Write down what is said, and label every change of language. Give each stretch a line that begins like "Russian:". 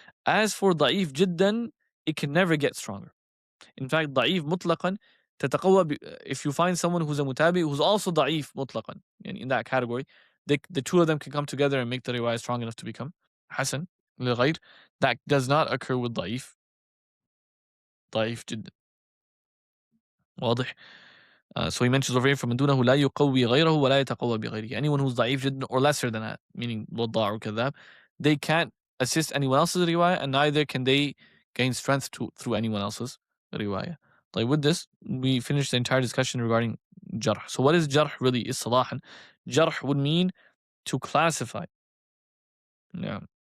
English: As for ضعيف جدا, it can never get stronger. In fact,
Arabic: ضعيف مطلقا تتقوى,
English: if you find someone who's a mutabi who's also ضعيف مطلقا, in that category, the two of them can come together and make the riwayah strong enough to become حسن للغير. That does not occur with ضعيف جدا.
Arabic: واضح.
English: So he mentions over here
Arabic: فمن دونه لا يقوي غيره ولا يتقوى بغيره.
English: Anyone who's ضعيف جدا or lesser than that, meaning وضاع or كذاب, they can't assist anyone else's riwayah, and neither can they gain strength through anyone else's riwayah. Like, with this, we finished the entire discussion regarding jarh. So what is jarh really? Istilahan, jarh would mean to classify. Yeah.